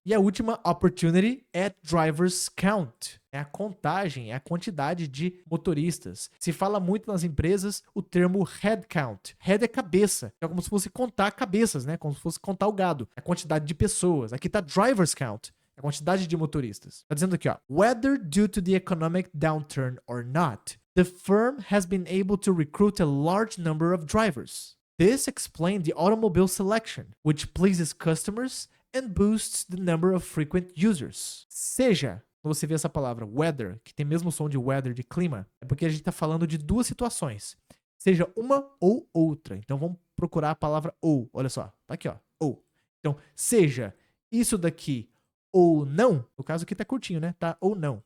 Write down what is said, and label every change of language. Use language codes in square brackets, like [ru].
[pt] E a última opportunity é drivers count. É a contagem, é a quantidade de motoristas. Se fala muito nas empresas o termo head count. Head é cabeça. É como se fosse contar cabeças, né? Como se fosse contar o gado. A quantidade de pessoas. Aqui tá drivers count. A quantidade de motoristas. Tá dizendo aqui, ó. [en] Whether due to the economic downturn or not, the firm has been able to recruit a large number of drivers. This explains the automobile selection, which pleases customers and boosts the number of frequent users. [pt] Seja, quando você vê essa palavra weather, que tem mesmo som de weather, de clima, é porque a gente está falando de duas situações. Seja uma ou outra. Então vamos procurar a palavra ou. Olha só, tá aqui, ó. Ou. Então, seja isso daqui ou não. No caso aqui tá curtinho, né? Tá ou não.